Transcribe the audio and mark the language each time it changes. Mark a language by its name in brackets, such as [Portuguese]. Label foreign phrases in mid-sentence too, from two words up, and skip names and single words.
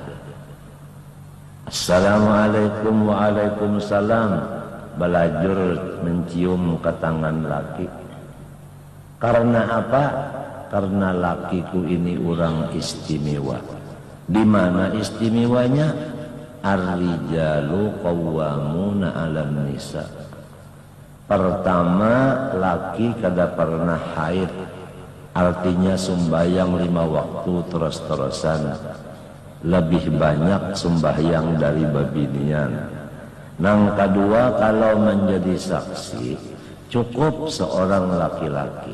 [Arabic] Assalamualaikum, waalaikumsalam. [Banjar] Balajur mencium ke tangan laki. [Indonesian] Karena apa? Karena lakiku ini orang istimewa. Di mana istimewanya? [Arabic] Ar-rijalu qawwamuna 'alan nisa. [Banjar] Pertama, laki kada pernah haid. [Indonesian] Artinya sembahyang 5 waktu terus-terusan. [Banjar] Lebih banyak sembahyang dari babinian. Nang kedua, kalau menjadi saksi cukup seorang laki-laki.